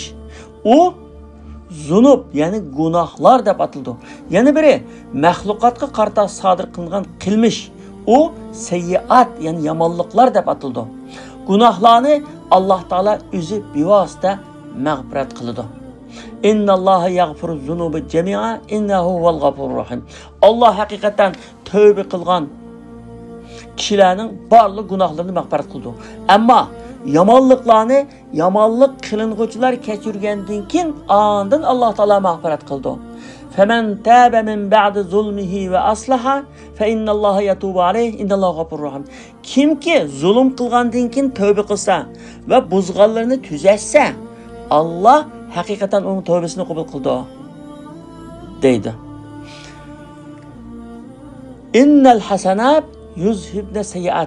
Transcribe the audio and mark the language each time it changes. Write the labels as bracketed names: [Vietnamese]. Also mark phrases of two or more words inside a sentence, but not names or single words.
[Uzbek] U zunub, ya'ni gunohlar deb atildi. Yana biri mahluqotga qarta sodir qilingan qilmish. U sayyiat, ya'ni yomonliklar deb atildi. Gunohlarni Alloh taolo o'zi bevosita mag'firat qiladi. [Arabic] إن الله يغفر الذنوب جميعا إنه هو الغفور الرحيم. [Uzbek] Alloh haqiqatan tövbe qilgan kishilarning barliq gunohlarini mag'firat qildi. Ammo yomonliklarni yomonlik qilinguvchilar kechirgandan keyin ondan Alloh taolo mag'firat qildi. [Arabic] فمن تاب من بعد ظلمه وأصلح فإن الله يتوب عليه إن الله غفور رحيم. [Uzbek] Kimki zulm qilgandan keyin tövbe qilsa va buzg'anlarni tuzatsa, Allah haqiqatan onun tövbesini qabul qildi deydi. [Arabic] إن الحسنات يذهبن السيئات.